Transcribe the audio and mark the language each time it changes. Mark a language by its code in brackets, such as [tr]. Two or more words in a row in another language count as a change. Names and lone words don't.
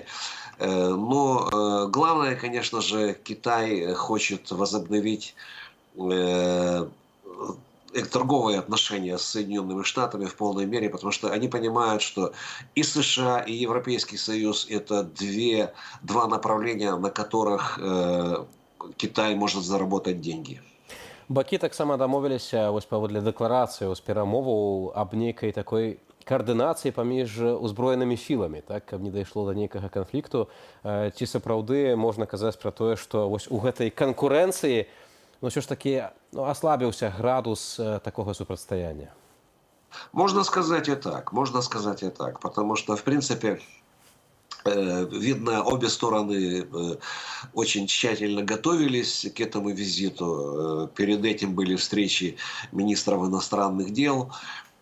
[ru] Но главное, конечно же, Китай хочет возобновить торговые отношения с Соединенными Штатами в полной мере, потому что они понимают, что и США, и Европейский Союз – это два направления, на которых Китай может заработать деньги. [be] Бакі таксама дамовіліся вось паводле дэкларацыі з перамоваў аб нейкай такой каардынацыі паміж узброенымі сіламі, так, каб не дайшло да нейкага канфлікту. Ці сапраўды можна казаць пра тое, што вось у гэтай канкурэнцыі ўсё ж такі аслабіўся градус такога супрацьстаяння? [ru] Можно сказать и так, потому что, в принципе, видно, обе стороны очень тщательно готовились к этому визиту. Перед этим были встречи министров иностранных дел.